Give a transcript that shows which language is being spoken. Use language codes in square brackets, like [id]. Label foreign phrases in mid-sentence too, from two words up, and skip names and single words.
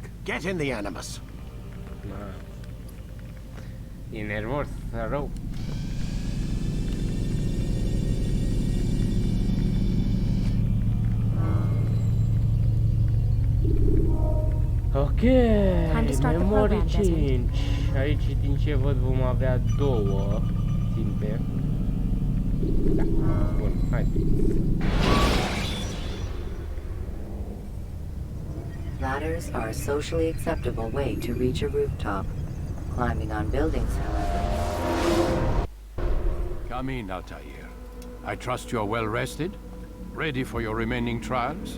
[en] Get in the Animus. [ro] E nervos, rău. [en] Ok, memory change. [ro] Aici, din ce văd, vom avea două ținte. Da, bun, haideți. [en] Ladders are a socially acceptable way to reach a rooftop. Climbing on buildings, however. Come in, Altair. I trust you're well rested? Ready for your remaining trials?